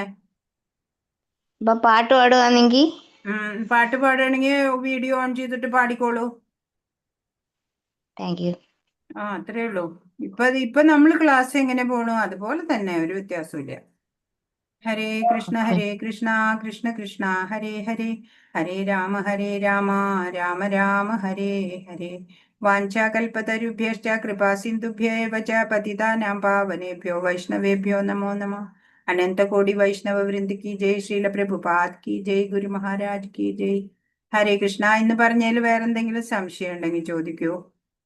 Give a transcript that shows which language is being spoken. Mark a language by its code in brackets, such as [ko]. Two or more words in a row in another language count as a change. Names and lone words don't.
[ml] അപ്പൊ പാട്ട് പാടുവാന്നെങ്കി പാട്ട് പാടുകയാണെങ്കിൽ വീഡിയോ ഓൺ ചെയ്തിട്ട് പാടിക്കോളൂ. [en] Thank you. [ml] അത്രേ ഉള്ളൂ. ഇപ്പൊ നമ്മൾ ക്ലാസ് എങ്ങനെ പോണു അതുപോലെ തന്നെ, ഒരു വ്യത്യാസമില്ല. [sa] ഹരേ കൃഷ്ണ കൃഷ്ണ കൃഷ്ണ ഹരേ ഹരേ, ഹരേ രാമ രാമ രാമ ഹരേ ഹരേ. വാഞ്ചാകൽപതരുഭ്യശ്ച കൃപാ സിന്ധുഭ്യേവ ച പതിതാനാം പാവനേഭ്യോ വൈഷ്ണവേഭ്യോ നമോ നമഃ. [hi] अनन्तकोटि वैष्णव वृन्द की जय, श्रील प्रभुपाद की जय, गुरु महाराज की जय. [ml] ഹരേ കൃഷ്ണ എന്ന് പറഞ്ഞതിൽ വേറെന്തെങ്കിലും സംശയം ഉണ്ടെങ്കിൽ ചോദിക്കൂ.